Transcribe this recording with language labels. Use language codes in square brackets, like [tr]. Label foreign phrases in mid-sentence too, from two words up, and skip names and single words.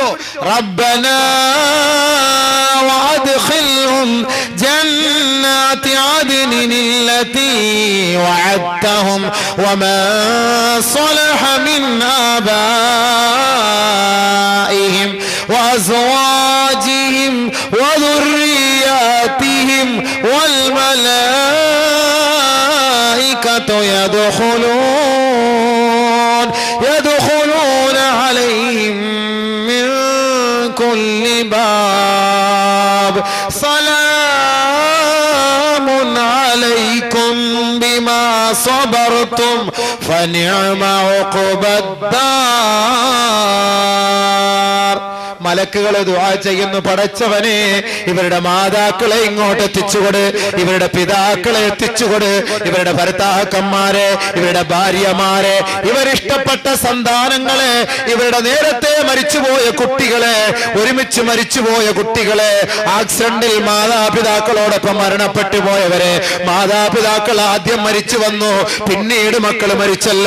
[ar] ربنا وأدخلهم جنات عدن التي وعدتهم وما صلح من ആബാഇഹിം وأزواجهم وذرياتهم والملائكة يدخلون عليهم من كل باب سلام عليكم بما صبرتم فنعم عقبى الدار. [ml] മലക്കുകളെ ദുആ ചെയ്യുന്നു, പടച്ചവനെ ഇവരുടെ മാതാക്കളെ ഇങ്ങോട്ട് എത്തിച്ചുകൊട്, ഇവരുടെ പിതാക്കളെ എത്തിച്ചുകൊട്, ഇവരുടെ ഭർത്താക്കന്മാരെ, ഇവരുടെ ഭാര്യമാരെ, ഇവരിഷ്ടപ്പെട്ട സന്താനങ്ങളെ, ഇവരുടെ നേരത്തെ മരിച്ചുപോയ കുട്ടികളെ, ഒരുമിച്ച് മരിച്ചുപോയ കുട്ടികളെ, ആക്സിഡന്റിൽ മാതാപിതാക്കളോടൊപ്പം മരണപ്പെട്ടു പോയവരെ, മാതാപിതാക്കൾ ആദ്യം മരിച്ചു വന്നു, പിന്നീട് മക്കൾ മരിച്ചല്ലോ.